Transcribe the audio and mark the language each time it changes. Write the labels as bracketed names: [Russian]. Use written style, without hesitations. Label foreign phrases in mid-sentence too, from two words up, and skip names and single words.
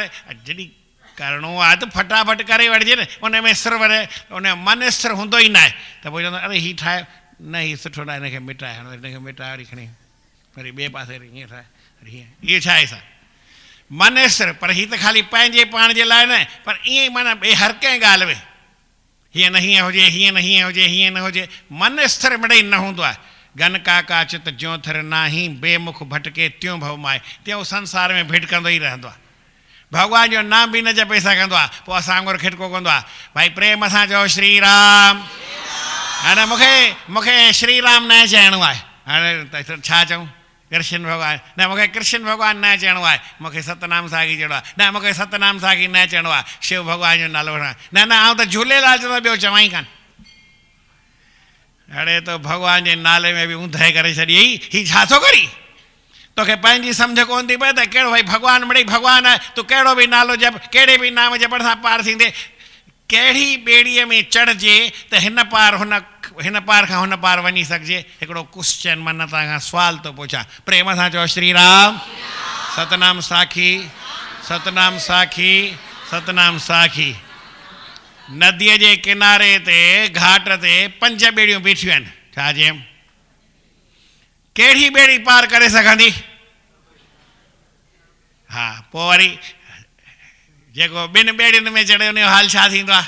[Sindhi] जॾहिं करिणो आहे त फटाफट करे वठिजे न, उन में सिर वरे, उन जो मन स्थिर हूंदो ई न आहे, त पोइ चवंदो अरे हीउ ठाहे न, हीउ सुठो न आहे, हिनखे मिटाए हणो, हिनखे मिटाए वरी खणी वरी ॿिए पासे हीअं ठाहे वरी हीअं, इहो छा आहे छा मन स्थिर। पर हीअ त ख़ाली पंहिंजे पाण जे लाइ न, पर ईअं ई माना ॿिए हर कंहिं ॻाल्हि में हीअं न हीअं हुजे, हीअं न हीअं हुजे, हीअं न हुजे, मन स्थिर मिड़ई न हूंदो आहे। [Hindi] गन काका चित ज्यों थिर नाही, बेमुख भटके त्यों भव माए, [Sindhi] त्यों संसार में भिटकंदो ई रहंदो आहे। भॻवान जो नाम बि न जपे सघंदो आहे, पोइ असां वांगुरु खिटको कंदो आहे, भाई प्रेम सां चओ श्री राम। हाणे मूंखे श्री राम न चइणो आहे, हाणे त छा चऊं, कृष्ण भॻवान न, मूंखे कृष्ण भॻवान न चइणो आहे, मूंखे सतनाम साखी चइणो आहे, न मूंखे सतनाम साखी न चइणो आहे, शिव भॻवान जो नालो वठणु, न न आउं त झूलेलाल जो त ॿियो चवां ई कान। अड़े तो भॻवान जे नाले में बि ऊंधे करे छॾियई, हीउ छा थो करी? तोखे पंहिंजी सम्झ कोन थी पए त कहिड़ो भाई भॻवानु मिड़ई भॻवानु आहे, तूं कहिड़ो बि नालो जप, कहिड़े बि नाम जपण सां पार थींदे। कहिड़ी ॿेड़ीअ में चढ़जे त हिन पार खां हुन पार वञी सघिजे। हिकिड़ो क्वेश्चन मन तव्हां खां सुवाल थो पुछां, प्रेम सां चओ श्री राम। सतनाम साखी, सतनाम साखी, सतनाम साखी। नदीअ जे किनारे ते घाट ते 5 ॿेड़ियूं बीठियूं आहिनि, छा चयमि? कहिड़ी ॿेड़ी पार करे सघंदी? हा, पोइ वरी जेको 2 ॿेड़ियुनि में चढ़े उनजो हाल छा थींदो आहे?